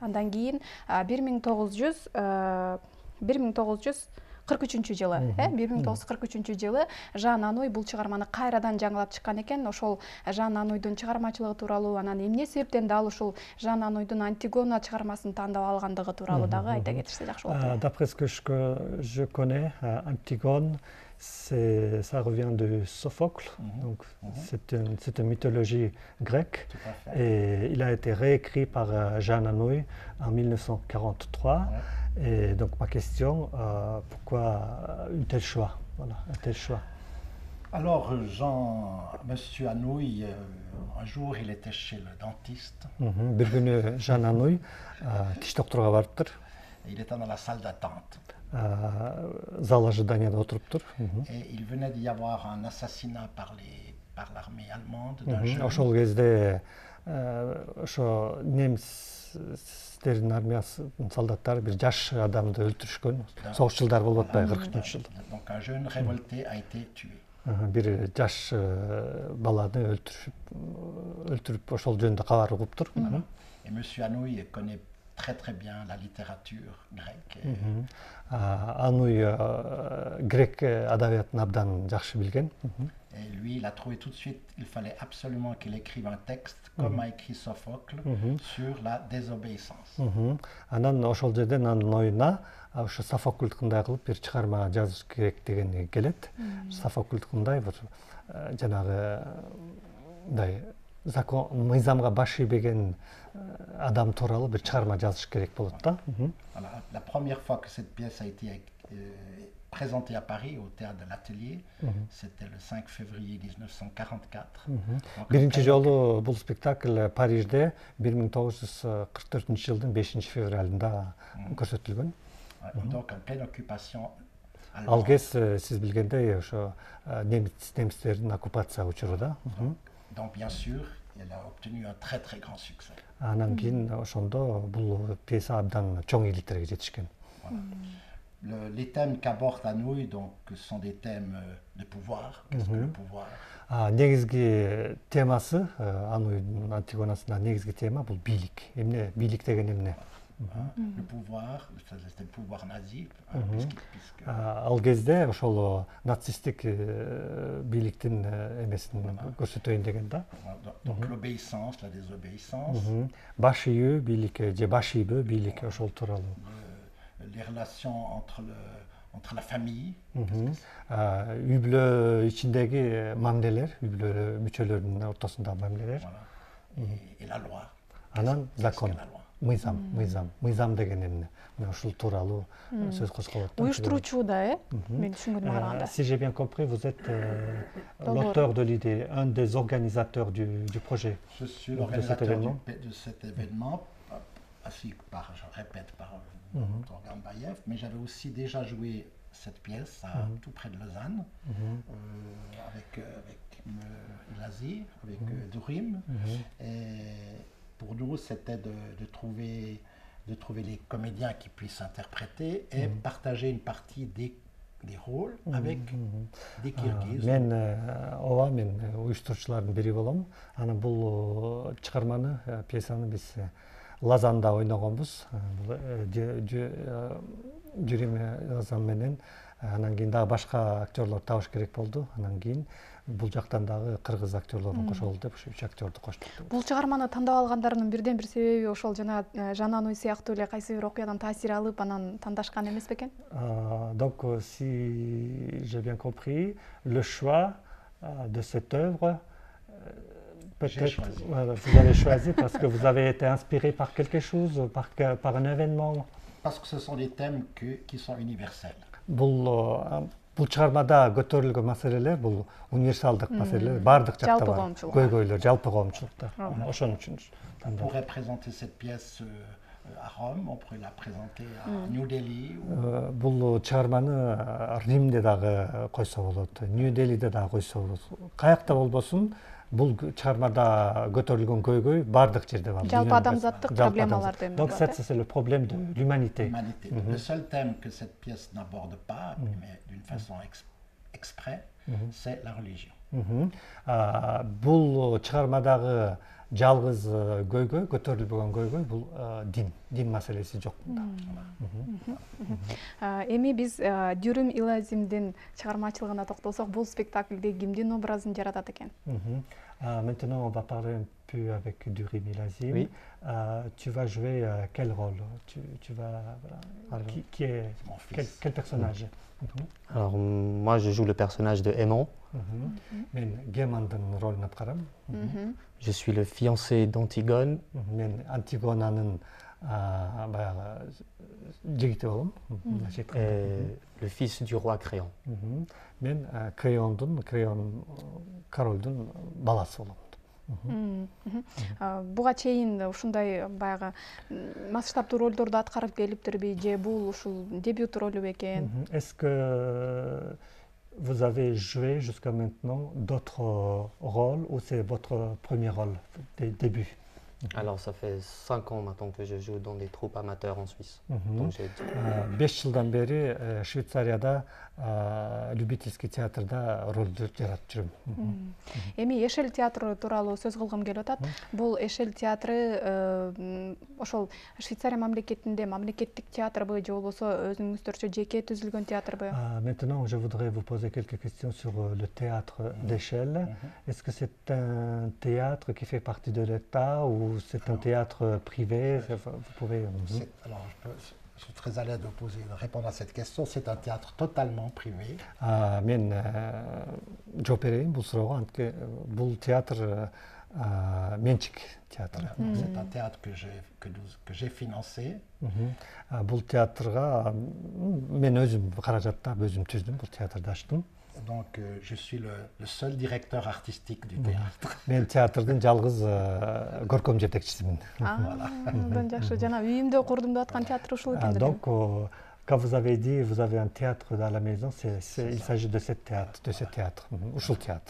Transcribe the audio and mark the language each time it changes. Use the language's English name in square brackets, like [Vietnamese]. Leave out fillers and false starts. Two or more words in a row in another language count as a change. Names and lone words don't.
[Kyrgyz] Андан кийин 1943-жылы, 1943-жылы Жан Аной бул чыгарманы кайрадан жаңылап чыккан экен. Ошол Жан Анойдун чыгармачылыгы тууралуу, анан эмне себептен дал ушул Жан Анойдун Антигона чыгармасын тандап алгандыгы тууралуу дагы айта кетирсе жакшы болот. [French] D'après ce que je connais, Antigone, ça revient de Sophocle, donc c'est une mythologie grecque, et il a été réécrit par Jean Anouilh en 1943. Et donc ma question, pourquoi un tel choix, voilà, un tel choix? Alors Monsieur Anouilh, un jour il était chez le dentiste. [Kyrgyz] Бир күнү Jean Anouilh тиш доктуруна барыптыр. [French] Il était dans la salle d'attente. [Russian] Зал ожиданияда [Kyrgyz] отуруптур. [French] Et il venait d'y avoir un assassinat par l'armée allemande d'un jeune. [Kyrgyz] Ошол кезде ошо немистердин армиясынын солдаттары бир жаш адамды өлтүрүшкөн. Согуш жылдары болуп атпайбы, 43-жыл. [French] Donc un jeune révolté a été tué. [Kyrgyz] Бир жаш баланы өлтүрүп ошол жөнүндө кабар угуптур. [French] Et Monsieur Anouilh connaît très bien la littérature grecque. [Kyrgyz] Ануй грек адабиятын абдан жакшы билген. [French] Et lui, il a trouvé tout de suite, il fallait absolument qu'il écrive un texte, comme a écrit Sophocle, sur la désobéissance. [Kyrgyz] Анан ошол жерден анын оюна ошо Софоклдукундай кылып бир чыгарма жазыш керек деген келет. Софоклдукундай бир жанагы мындай закон мыйзамга баш ийбеген адам тууралуу бир чыгарма жазыш керек болот да. [French] La première fois que cette pièce a été présentée à Paris au théâtre de l'Atelier, c'était le 5 février 1944. [Kyrgyz] Биринчи жолу бул спектакль Парижде 1944-жылдын 5-февралында көрсөтүлгөн. [French] Donc en pleine occupation allemande. [Kyrgyz] Ал кез сиз билгендей ошо немистердин оккупация учуруда. [French] Donc bien sûr, elle a obtenu un très grand succès. [Kyrgyz] Анан кийин ошондо бул пьеса абдан чоң ийгиликтерге жетишкен. [French] Les thèmes qu'aborde Anouilh donc sont des thèmes de pouvoir. Qu'est-ce que le pouvoir? [Kyrgyz] Негизги темасы Ануйдун Антигонасында негизги тема бул бийлик. Эмне бийлик деген эмне? [French] Le pouvoir, c'était le pouvoir nazi. [Kyrgyz] Ал кезде ошол нацисттик бийликтин эмесин көрсөтөйүн деген да. [French] Donc l'obéissance, la désobéissance. [Kyrgyz] Баш ийүү бийлик же баш ийбөө бийлик ошол тууралуу. [French] Les relations entre la famille. [Kyrgyz] Үй бүлө ичиндеги мамилелер, үй бүлө мүчөлөрүнүн ортосундагы мамилелер. [French] Et la loi. [Kyrgyz] Анан закон. Мыйзам деген эмне? Мен ушул тууралуу сөз козголот. Уюштуруучу да, мен түшүнгөнүмө караганда. [French] Si j'ai bien compris, vous êtes l'auteur de l'idée, un des organisateurs du projet. Je suis l'organisateur de cet événement, ainsi que je répète par Gambayev, mais j'avais aussi déjà joué cette pièce tout près de Lausanne, avec Ilazi, avec Durim. Et pour nous, c'était de trouver de trouver les comédiens qui puissent interpréter et partager une partie des rôles avec des Kirghiz. [Kyrgyz] Мен ооба мен уюштуруучулардын бири болом. Анан бул чыгарманы, пьесаны биз Лазанда ойногонбуз. Жюриме Лазан менен. Анан кийин дагы башка актерлор табыш керек болду. Анан кийин бул жактан дагы кыргыз актерлорун кошолу деп ушу 3 актерду коштук. Бул чыгарманы тандап алгандарынын бирден бир себеби ошол жана Жанануй сыяктуу эле кайсы бир окуядан таасир алып анан тандашкан эмес бекен? [French] Donc, si j'ai bien compris, le choix de cette œuvre, peut-être vous avez choisi parce que vous avez été inspiré par quelque chose, par un événement. Parce que ce sont des thèmes qui sont universels. [Kyrgyz] Бул чыгармада көтөрүлгөн маселелер бул универсалдык маселелер, бардык жакта бар. Көйгөйлөр, жалпы коомчулукта. Ошон үчүн. [French] On pourrait présenter cette pièce à Rome, on pourrait la présenter à New Delhi. [Kyrgyz] Бул чыгарманы Римде дагы койсо болот, Нью Делиде дагы койсо болот. Каякта болбосун, бул чыгармада көтөрүлгөн көйгөй бардык жерде бар. Жалпы адамзаттык проблемаларды эмне [French] Donc c'est le problème de l'humanité. Le seul thème que cette pièce n'aborde pas, mais d'une façon exprès, c'est la religion. [Kyrgyz] Бул чыгармадагы жалгыз көйгөй, көтөрүлбөгөн көйгөй бул дин маселеси жок мында. Эми биз Дюрим Илазимдин чыгармачылыгына токтолсок, бул спектаклде кимдин образын жаратат экен? [French] Maintenant, on va parler un peu avec Durim Ilazim. Oui. Tu vas jouer quel rôle? Tu vas, voilà, qui est quel personnage? Alors, moi, je joue le personnage de Aimant. [Kyrgyz] Men Gemandын ролун аткарам. [French] Je suis le fiancé d'Antigone. [Kyrgyz] Мен Антигонанын баягы жигити болом. [French] Et le fils du roi Créon. [Kyrgyz] Мен Креон королдун баласы болом. Буга чейин ушундай баягы масштабтуу ролдорду аткарып келиптирби же бул ушул дебют ролу бекен? [French] Est-ce que vous avez joué jusqu'à maintenant d'autres rôles ou c'est votre premier rôle des débuts? Alors, ça fait 5 ans maintenant que je joue dans des troupes amateurs en Suisse. Donc, j'ai [Kyrgyz] 5 жылдан бери Швейцарияда любительский театрда ролду жаратып жүрөм. Эми Эшел театры тууралуу сөз кылгым келип атат. Бул Эшел театры ошол Швейцария мамлекетинде мамлекеттик театрбы же болбосо өзүңүздөрчө жеке түзүлгөн театрбы? [French] Maintenant, je voudrais vous poser quelques questions sur le théâtre d'Échelle. Est-ce que c'est un théâtre qui fait partie de l'État ou c'est un théâtre privé? Vous pouvez. Alors, je suis très à l'aise de répondre à cette question. C'est un théâtre totalement privé. [Kyrgyz] Мен жооп берейин бул суроого. Бул театр менчик театр. [French] C'est un théâtre que j'ai financé. [Kyrgyz] Бул театрга мен өзүм каражаттап өзүм түздүм, бул театрды ачтым. [French] Donc, je suis le seul directeur artistique du théâtre. [Kyrgyz] Мен театрдын жалгыз көркөм жетекчисимин. Андан жакшы. Жана үйүмдө курдум деп аткан театр ушул экен. [French] Donc, quand vous avez dit vous avez un théâtre dans la maison, il s'agit de ce théâtre, [Kyrgyz] ушул театр.